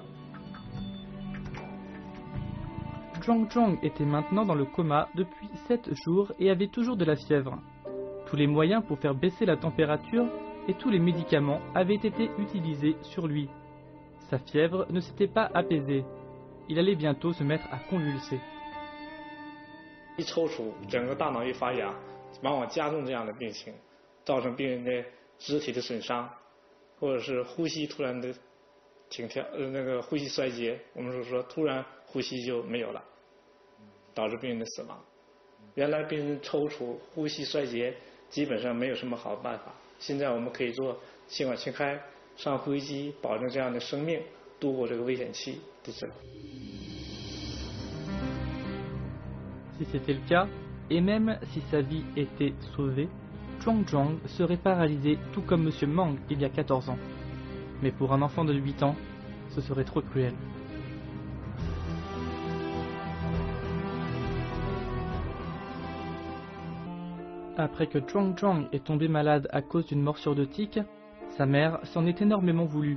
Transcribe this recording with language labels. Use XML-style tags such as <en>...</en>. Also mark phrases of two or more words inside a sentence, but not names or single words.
<fr>Zhuang Zhuang était maintenant dans le coma depuis 7 jours et avait toujours de la fièvre. Tous les moyens pour faire baisser la température et tous les médicaments avaient été utilisés sur lui. Sa fièvre ne s'était pas apaisée. Il allait bientôt se mettre à convulser.</fr> <zh>一抽搐，整个大脑一发痒，往往加重这样的病情，造成病人的肢体的损伤，或者是呼吸突然的停跳，那个呼吸衰竭，我们所说突然呼吸就没有了，导致病人的死亡。原来病人抽搐、呼吸衰竭基本上没有什么好办法，现在我们可以做气管切开、上呼吸机，保证这样的生命度过这个危险期的治疗。</zh> <fr>Si c'était le cas, et même si sa vie était sauvée, Zhuang Zhuang serait paralysé tout comme M. Mang il y a 14 ans. Mais pour un enfant de 8 ans, ce serait trop cruel. Après que Zhuang Zhuang est tombé malade à cause d'une morsure de tique, sa mère s'en est énormément voulu.</fr>